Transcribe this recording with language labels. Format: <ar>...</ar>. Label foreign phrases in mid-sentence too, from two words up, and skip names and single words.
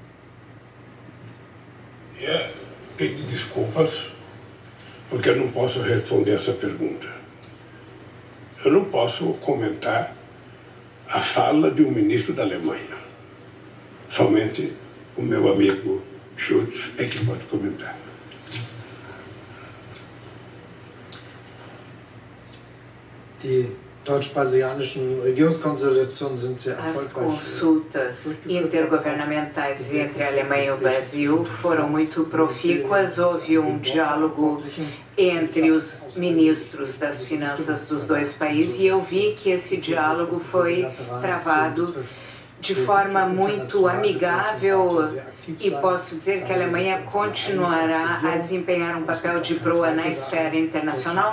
<pt>Peço desculpas, porque eu não posso responder essa pergunta. Eu não posso comentar a fala de um ministro da Alemanha. Somente o meu amigo Schulz é que pode comentar.</pt> <de>Die deutsch-brasilianischen Regierungskonsultationen sind sehr</de> <pt>As</pt> <de>erfolgreich.</de> <pt>consultas intergovernamentais entre a Alemanha e o Brasil foram muito profícuas. Houve um diálogo entre os ministros das finanças dos dois países e eu vi que esse diálogo foi travado de forma muito amigável e posso dizer que a Alemanha continuará a desempenhar um papel de proa na esfera internacional.</pt>